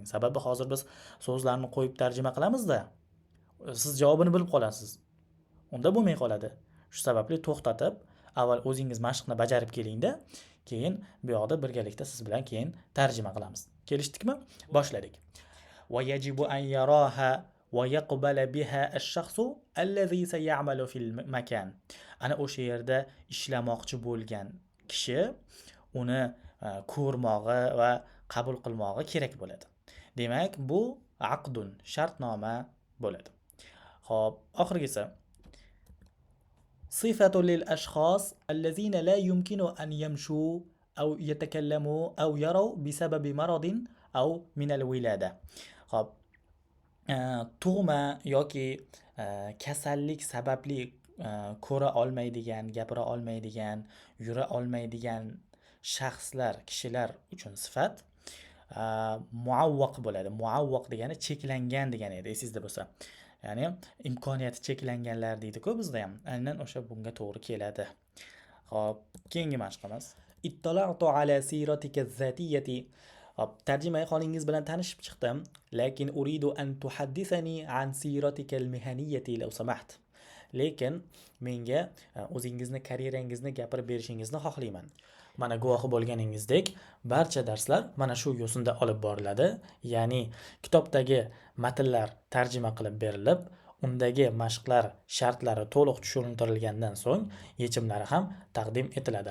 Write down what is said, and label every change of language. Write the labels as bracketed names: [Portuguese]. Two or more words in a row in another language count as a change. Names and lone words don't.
[Uzbek] Sababi hozir biz so'zlarni qo'yib tarjima qilamiz-da, siz javobini bilib qolasiz. Unda bo'lmay qoladi. Shu sababli to'xtatib, avval o'zingiz mashqni bajarib keling-da, keyin bu yoqda birgalikda siz bilan keyin tarjima qilamiz. Kelishdikmi? Boshladik. [Arabic] ويجب أن يراها ويقبل بها الشخص الذي سيعمل في المكان. [Uzbek] Ana o'sha yerda ishlamoqchi bo'lgan kishi uni ko'rmog'i va qabul qilmog'i kerak bo'ladi. Demak, bu aqdun, shartnoma bo'ladi. Xo'p, oxirgisi [Arabic] صفة للأشخاص الذين لا يمكن أن يمشوا أو يتكلموا أو يروا بسبب مرض أو من الولادة. [Uzbek] Xo'p, tug'ma yoki kasallik sababli ko'ra olmaydigan, gapira olmaydigan, yura olmaydigan shaxslar, kishilar uchun sifat muavvaq bo'ladi. Muavvaq degani cheklangan degani edi, esingizda bo'lsa. Ya'ni imkoniyati cheklanganlar deydi-ku bizda ham. Aynan o'sha bunga to'g'ri keladi. Xo'p, keyingi mashqimiz. [Arabic] اطلعت على سيرتك الذاتية. [Uzbek] Hop, tarjimai holingiz bilan tanishib chiqdim, lekin [Arabic] أريد أن تحدثني عن سيرتك المهنية لو سمحت. [Uzbek] Lekin menga o'zingizni karyerangizni gapirib berishingizni xohlayman. Mana guvohi bo'lganingizdek, barcha darslar mana shu yo'sinda olib boriladi. Ya'ni kitobdagi matnlar tarjima qilib berilib, undagi mashqlar shartlari to'liq tushuntirilgandan so'ng yechimlari ham taqdim etiladi.